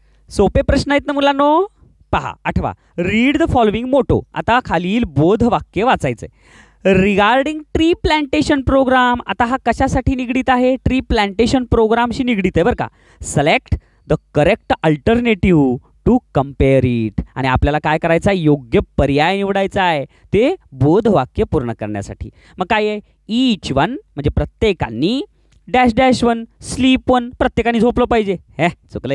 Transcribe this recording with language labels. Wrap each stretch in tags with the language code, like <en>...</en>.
<mr>सोपे प्रश्न आहेत ना मुलांनो. पहा 8वा.</mr> <en>Read the following motto.</en> <mr>आता खालील बोध वाक्य वाचायचंय.</mr> <en>Regarding tree plantation programme.</en> <mr>आता हा कशासाठी निगडीत आहे ट्री प्लांटेशन प्रोग्रामशी निगडीत आहे बरं का.</mr> <en>Select the correct alternative to compare it.</en> <mr>आणि आपल्याला काय करायचं आहे योग्य पर्याय निवडायचा आहे ते बोध वाक्य पूर्ण करण्यासाठी. मग काय आहे</mr> <en>each one</en> <mr>म्हणजे प्रत्येकाने</mr> <en>dash dash one sleep one</en> <mr>प्रत्येकाने झोपलं पाहिजे. हे चुकलं.</mr>